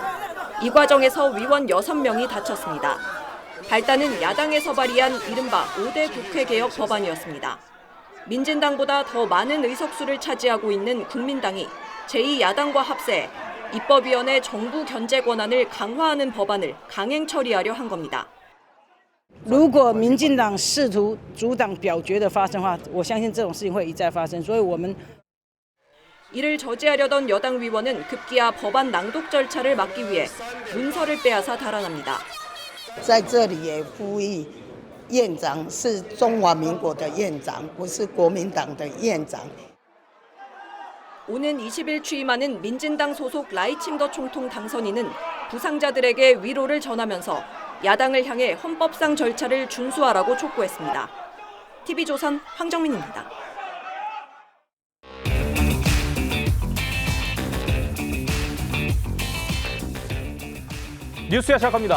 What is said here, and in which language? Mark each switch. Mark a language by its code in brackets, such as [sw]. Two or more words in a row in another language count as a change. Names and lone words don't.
[ko] 이 과정에서 위원 6명이 다쳤습니다. 발단은 야당에서 발의한 이른바 5대 국회개혁 법안이었습니다. 민진당보다 더 많은 의석수를 차지하고 있는 국민당이 제2야당과 합세해 입법위원회 정부 견제 권한을 강화하는 법안을 강행 처리하려 한 겁니다. [zh] 如果民进党试图阻挡表决的发生的话，我相信这种事情会一再发生。所以我们 [ko] 이를 저지하려던 여당 위원은 급기야 법안 낭독 절차를 막기 위해 문서를 빼앗아 달아납니다. [zh] 在这里也呼吁院长是中华民国的院长，不是国民党的院长。 [ko] 오는 20일 취임하는 민진당 소속 라이칭더 총통 당선인은 부상자들에게 위로를 전하면서 야당을 향해 헌법상 절차를 준수하라고 촉구했습니다. TV조선 황정민입니다. 뉴스야 시작합니다.